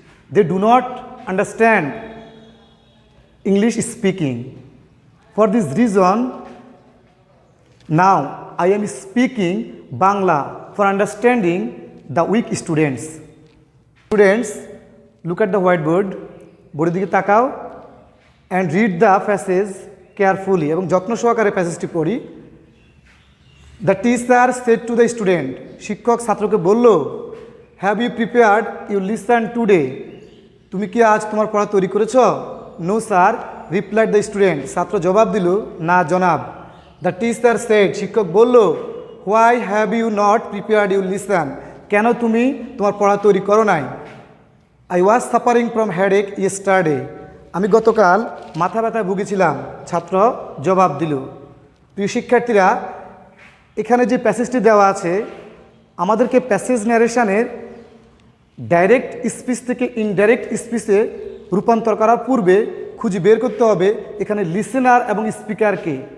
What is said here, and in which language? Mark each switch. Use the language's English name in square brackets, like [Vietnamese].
[English] They do not understand English speaking. For this reason, now I am speaking Bangla for understanding the weak students. Students, look at the whiteboard. [Bangla] বোর্ডের দিকে তাকাও [English] and read the passage carefully [Bangla] এবং যত্ন সহকারে প্যাসেজটি পড়ি। [English] the teacher said to the student, [Bangla] শিক্ষক ছাত্রকে বলল, [English] have you prepared you lesson today, [Bangla] তুমি কি আজ তোমার পড়া তৈরি করেছ? [English] no sir, replied the student, [Bangla] ছাত্র জবাব দিল, না জনাব। [English] the teacher said, [Bangla] শিক্ষক বলল, [English] why have you not prepared you lesson, [Bangla] কেন তুমি তোমার পড়া তৈরি করো নাই? [English] I was suffering from headache yesterday. [Bangla] আমি গতকাল মাথা ব্যথায় ভুগেছিলাম, ছাত্র জবাব দিল। প্রিয় শিক্ষার্থীরা, এখানে যে প্যাসেজটি দেওয়া আছে, আমাদেরকে প্যাসেজ ন্যারেশনের ডাইরেক্ট স্পিচ থেকে ইনডাইরেক্ট স্পিচে রূপান্তর করার পূর্বে খুঁজে বের করতে হবে এখানে লিসেনার এবং স্পিকারকে।